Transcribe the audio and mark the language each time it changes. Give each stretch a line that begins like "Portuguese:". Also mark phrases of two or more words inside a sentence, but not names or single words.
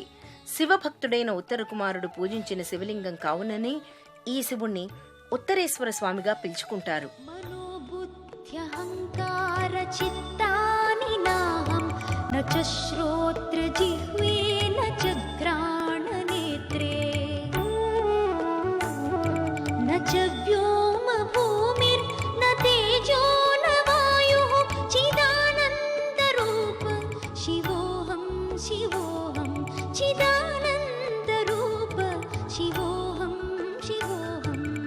Telugu: శివభక్తుడైన ఉత్తర కుమారుడు పూజించిన శివలింగం కావుననే ఈ శివుణ్ణి ఉత్తరేశ్వర స్వామిగా పిలుచుకుంటారు.
Sanskrit: మనోబుద్ధ్యహంకార చిత్తాన च श्रोत्रजिह्वे न च घ्राणनेत्रे न च व्योमभूमिर्न तेजो न वायुः चिदानन्दरूप शिवोऽहं शिवोऽहं चिदानन्दरूप शिवोऽहं शिवोऽहं